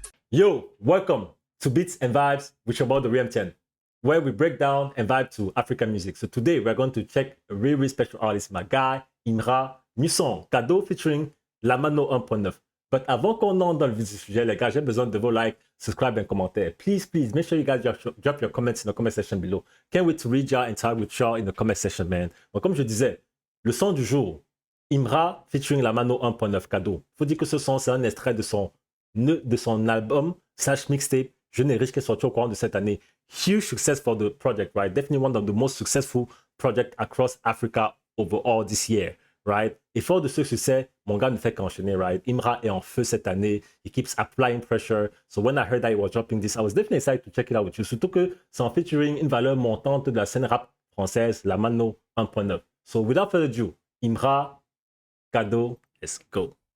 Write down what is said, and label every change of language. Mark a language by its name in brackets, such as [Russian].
[English] Yo, welcome to Beats and Vibes with your boy the Real10, where we break down and vibe to African music. So today we're going to check a really special artist, my guy, Imra, new song, Cadeau featuring Lamano 1.9. [French] But avant qu'on entre dans le vif du sujet, les gars, j'ai besoin de vos likes, subscribe et commentaires. [English] Please, make sure you guys drop your comments in the comment section below. Can't wait to read y'all and talk with y'all in the comment section, man. [French] Donc, comme je disais, le son du jour, Imra featuring Lamano 1.9 Cadeau. Faut dire que ce son, c'est un extrait de son album / mixtape générique qui est sorti au courant de cette année. [English] Huge success for the project, right? Definitely one of the most successful projects across Africa overall this year, right? [French] Et fort de ce succès, mon gars ne fait qu'enchaîner, right? Imra est en feu cette année. [English] He keeps applying pressure. So when I heard that he was dropping this, I was definitely excited to check it out with you. [French] Surtout que c'est en featuring une valeur montante de la scène rap française, Lamano 1.9. [English] So without further ado, Imra, Cadeau, let's go.